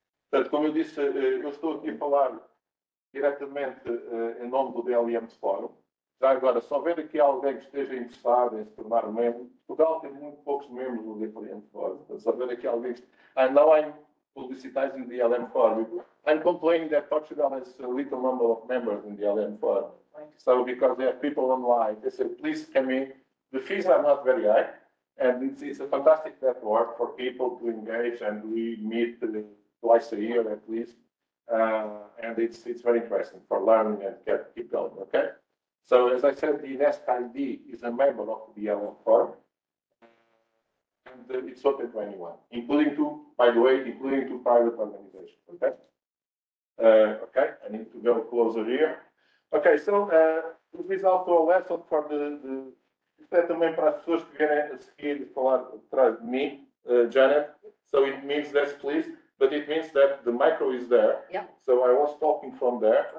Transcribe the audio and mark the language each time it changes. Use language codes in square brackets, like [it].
[pt] Portanto, como eu disse, eu estou aqui a falar diretamente em nome do DLM Forum. Já agora, se houver aqui alguém que esteja interessado em se tornar membro, Portugal tem muito poucos membros do DLM Forum. Portanto, se houver aqui alguém que... [en] Now I'm publicizing the DLM Forum. I'm complaining that Portugal has a little number of members in the DLM Forum. So, because there are people online, they say, please come in. The fees are not very high, and it's a fantastic network for people to engage, and we meet twice a year at least. And it's very interesting for learning and keep going, okay? So, as I said, the Nest ID is a member of the DLM Forum, and it's open to anyone, including two private organizations, okay? Okay, I need to go closer here. Okay, so this is also a lesson for [pt] isto é também para as pessoas que vierem a seguir e falar atrás de mim, Janet. [en] So it means that, please, but it means that the micro is there. Yeah. So I was talking from there.